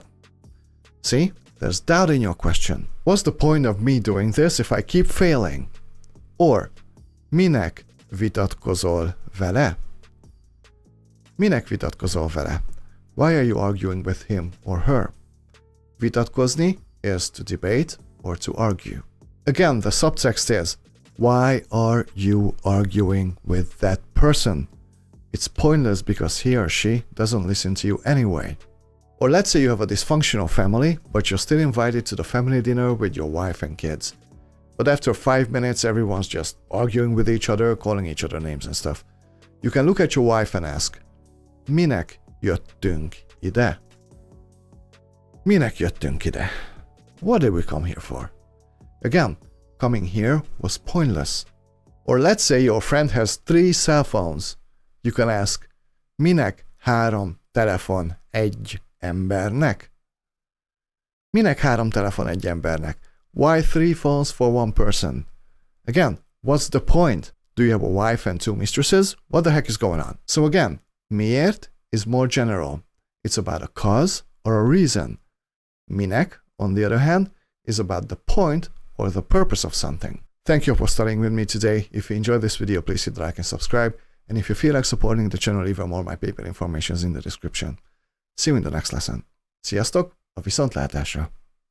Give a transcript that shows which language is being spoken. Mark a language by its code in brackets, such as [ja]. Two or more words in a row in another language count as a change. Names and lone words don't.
[en] See? There's doubt in your question. What's the point of me doing this if I keep failing? Or, [hu] minek vitatkozol vele? Minek vitatkozol vele? [en] Why are you arguing with him or her? Vitatkozni is to debate or to argue. Again, the subtext is, why are you arguing with that person? It's pointless because he or she doesn't listen to you anyway. Or let's say you have a dysfunctional family, but you're still invited to the family dinner with your wife and kids. But after 5 minutes, everyone's just arguing with each other, calling each other names and stuff. You can look at your wife and ask, [hu] Minek jöttünk ide? Minek jöttünk ide? [en] What did we come here for? Again, coming here was pointless. Or let's say your friend has 3 cell phones. You can ask, [hu] Minek 3 telefon egy embernek? Minek 3 telefon egy embernek? [en] Why 3 phones for 1 person? Again, what's the point? Do you have a wife and 2 mistresses? What the heck is going on? So again, miért is more general. It's about a cause or a reason. Minek, on the other hand, is about the point or the purpose of something. Thank you for studying with me today. If you enjoyed this video, please hit like and subscribe. And if you feel like supporting the channel even more, my PayPal information is in the description. See you in the next lesson. [hu] Sziasztok, a viszontlátásra!